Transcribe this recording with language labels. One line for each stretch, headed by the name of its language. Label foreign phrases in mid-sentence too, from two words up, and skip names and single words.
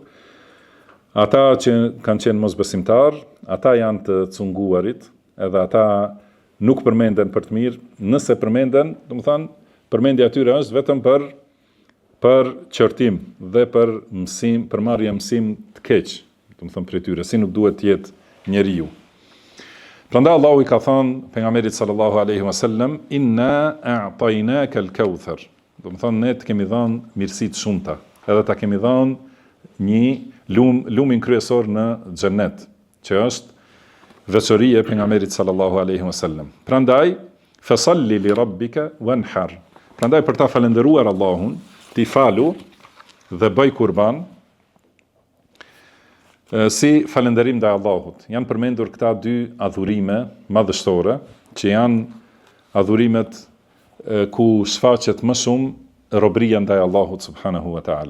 Albanian: Ata që kanë qenë mosbesimtar, ata janë të cunguarit, edhe ata nuk përmenden për të mirë. Nëse përmenden, domethënë përmendja e tyre është vetëm për qërtim dhe për mësim, për marrje mësim të keq, domethënë për tyre, si nuk duhet të jetë njeriu. Prandaj Allahu i ka thënë pejgamberit
Arabic: صلى الله عليه وسلم إنا أعطيناك الكوثر.
Albanian: Domethënë ne të kemi dhënë mirësi të shumta, edhe ta kemi dhënë një lumin kryesor në xhennet, që është veçoria e pejgamberit
Arabic: صلى الله عليه وسلم. Prandaj فصل لربك وانحر.
Albanian: Prandaj për ta falendëruar Allahun, ti falu dhe bëj kurban, si falënderim ndaj Allahut. Janë përmendur këta dy adhurime madhështore, që janë adhurimet ku shfaqet më shumë robëria ndaj Allahut
Arabic: سبحانه وتعالى.